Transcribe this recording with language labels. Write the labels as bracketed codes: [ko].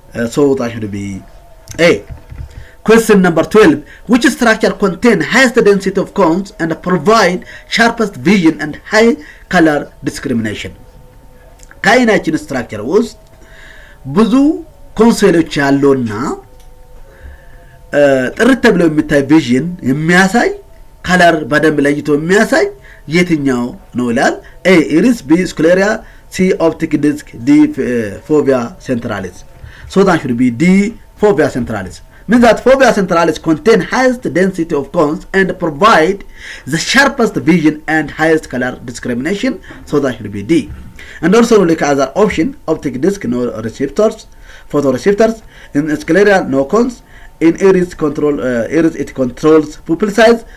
[en] So that should be A. Question number 12. Which structure contain highest density of cones and provide sharpest vision and high color discrimination? [am] ከአይናችን ስትራክቸር ውስጥ ብዙ ኮንሶሎች ያሉና ጥርት ተብሎ የሚታይ ቪዥን የሚያሳይ ከለር በደንብ ለይቶ የሚያሳይ የትኛው ነው ይላል። ኤ ኢሪስ፣ ቢ ስክሌሪያ፣ ሲ ኦፕቲክ ዲስክ፣ ዲ ፎቪያ ሴንትራሊስ። [en] So that should be D fovea centralis. Means that fovea centralis contain highest density of cones and provide the sharpest vision and highest color discrimination. So that should be D. And also look at other option: optic disc, no receptors, photoreceptors. In scleria, no cones. In iris it controls pupil size.